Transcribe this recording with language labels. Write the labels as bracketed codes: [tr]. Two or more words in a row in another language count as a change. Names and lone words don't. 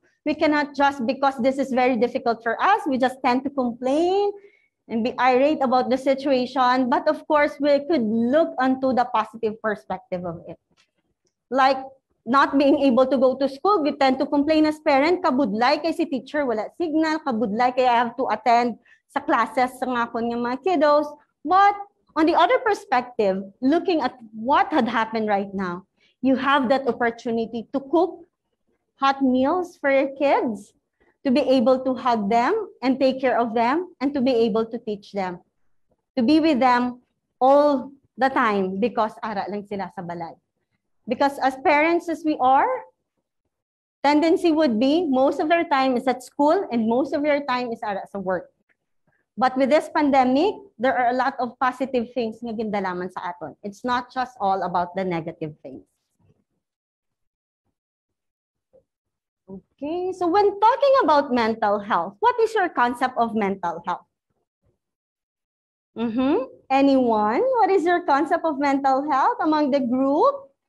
[en] We cannot just, because this is very difficult for us, we just tend to complain and be irate about the situation. But of course, we could look onto the positive perspective of it. Like not being able to go to school, we tend to complain as parent, [hil] kabudlay kay si teacher, wala signal, kabudlay kay [en] I have to attend [hil] sa classes sa nga ko ng mga kiddos. [en] But on the other perspective, looking at what had happened right now, you have that opportunity to cook hot meals for your kids, to be able to hug them and take care of them, and to be able to teach them, to be with them all the time because [hil] ara lang sila sa balay. [en] Because as parents as we are, tendency would be most of their time is at school and most of your time is [hil] ara sa [en] work. But with this pandemic, there are a lot of positive things [hil] nga gindalaman sa aton. [en] It's not just all about the negative things. Okay, so when talking about mental health, what is your concept of mental health? Anyone? What is your concept of mental health among the group?